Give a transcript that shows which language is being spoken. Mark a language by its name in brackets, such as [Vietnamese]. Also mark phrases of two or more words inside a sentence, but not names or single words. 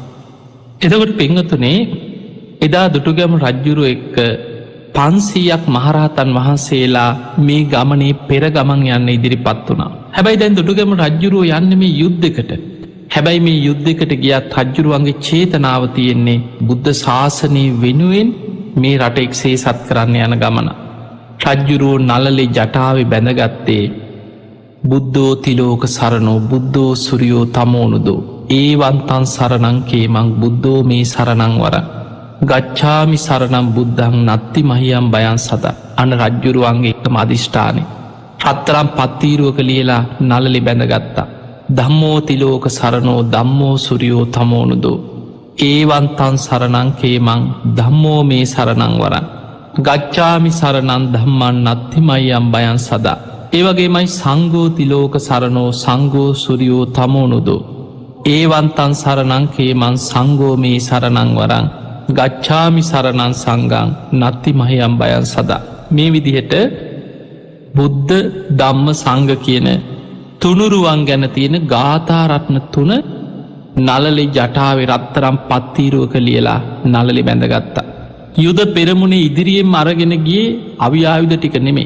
[Sinhala] එතකොට පින්වතුනේ එදා දුටුගැම රජ්ජුරුව එක්ක 500ක් මහරහතන් වහන්සේලා මේ ගමනේ පෙරගමන් යන්න ඉදිරිපත් වුණා. හැබැයි දැන් දුටුගැම රජ්ජුරුව යන්න මේ යුද්ධෙකට. හැබැයි මේ යුද්ධෙකට ගියත් රජ්ජුරුවන්ගේ චේතනාව තියෙන්නේ බුද්ධ ශාසනය වෙනුවෙන් මේ රට එක්සේසත් කරන්න යන ගමන. රජ්ජුරුවෝ නලලේ ජටාවේ බැඳගත්තේ [Pali] බුද්ධෝ තිලෝක සරණෝ බුද්ධෝ සුරියෝ තමෝනුදෝ ඒවන්තන් සරණංකේ මං බුද්ධෝ මේ සරණං වර ගච්ඡාමි සරණම් බුද්ධං නත්ති මහියම් බයන් සදා. [Sinhala] අන රජ්ජුරුවන්ගේ එකම අධිෂ්ඨානය. රත්තරම් පත්තීරුවක ලියලා නලලි බැඳගත්තා. [Pali] ධම්මෝ තිලෝක සරණෝ ධම්මෝ සුරියෝ තමෝනුදෝ ඒවන්තන් සරණංකේමං ධම්මෝ මේ සරණං වරන් ගච්ඡාමි සරණං ධම්මං නත්තිමය්‍යම් බයං සදා. ඒවගේමයි සංඝෝ තිලෝක සරණෝ සංඝෝ සුරියෝ තමෝනුදෝ ඒවන්තන් සරණංකේමං සංඝෝ මේ සරණං වරන් ගච්ඡාමි සරණං සංඝං නත්තිමය්‍යම් බයං සදා. [Sinhala] මේ විදිහට බුද්ධ ධම්ම සංඝ කියන තුනුරුවන් ගැන තියෙන ගාථාරත්න තුන නලලි ජටාවේ රත්තරම් පත්තීරුවක ලියලා නලලි බැඳගත්තා. යුද පෙරමුණේ ඉදිරියෙන් අරගෙන ගියේ අවියායුධ ටික නෙමේ.